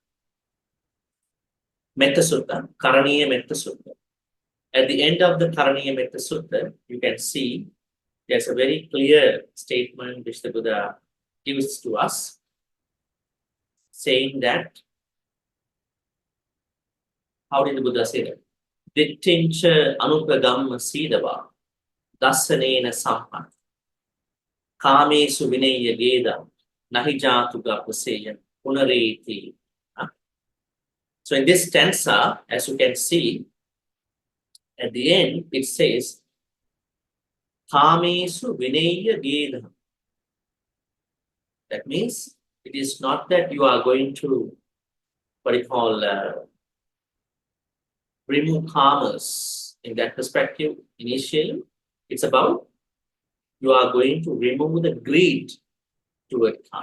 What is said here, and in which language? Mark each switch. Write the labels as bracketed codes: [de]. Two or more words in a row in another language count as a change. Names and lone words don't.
[en] Metta Sutta, Karaniya Metta Sutta. At the end of the Karaniya Metta Sutta, you can see there's a very clear statement which the Buddha gives to us, saying that, how did the Buddha say that? [pi] Dittincha anupragamma sidava dasanena sampan kamesu vinaya geda nahijatu gapaseya punareti. [en] So in this stanza, as you can see, at the end it says [pi] kamesu vinaya geda. [en] That means it is not that you are going to what you call remove karmas in that perspective initially. It's about you are going to remove the greed toward karma.